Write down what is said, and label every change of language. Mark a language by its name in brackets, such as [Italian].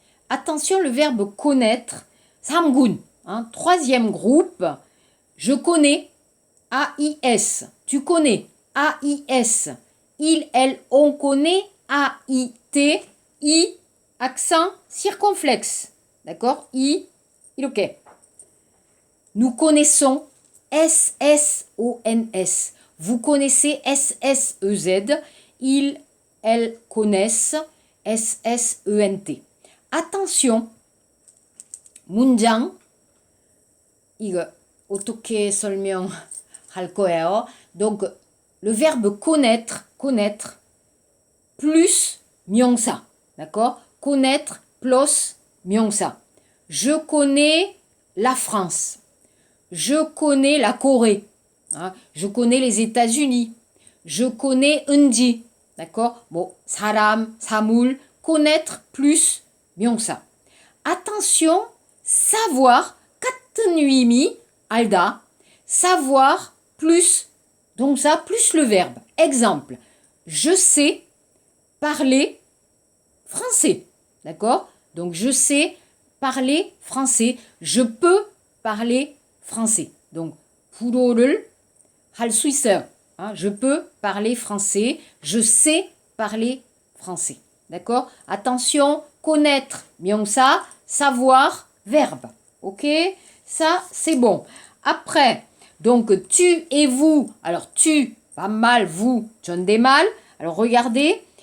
[French] Attention, le verbe connaître, 삼군, hein, troisième groupe, je connais, AIS, tu connais, AIS, il, elle, on connaît, AIT, I, accent circonflexe, d'accord, I, 이렇게. Nous connaissons, SSONS, vous connaissez, SSEZ, il, elles connaissent, SSENT. [Korean] Attention, 문장, 이거 어떻게 설명할 거예요? [French] Donc, le verbe connaître, plus 명사, d'accord? Connaître plus 명사. Je connais la France. Je connais la Corée. Hein? Je connais les États-Unis. Je connais 은지. D'accord? Bon, [Korean] 사람, 사물, [French] connaître plus 명사. Attention, savoir, 같은 의미, 알다. Savoir plus, donc ça, plus le verbe. Exemple, je sais parler français. D'accord? Donc, je sais parler français. Je peux parler français. [Korean] Donc, 불어를 할 수 있어요. [French] Hein, je peux parler français. Je sais parler français. D'accord? Attention, connaître, 명사, savoir, verbe. Ok? Ça, c'est bon. Après, donc, tu et vous. Alors, tu, pas mal, vous, 존댓말. Alors, regardez.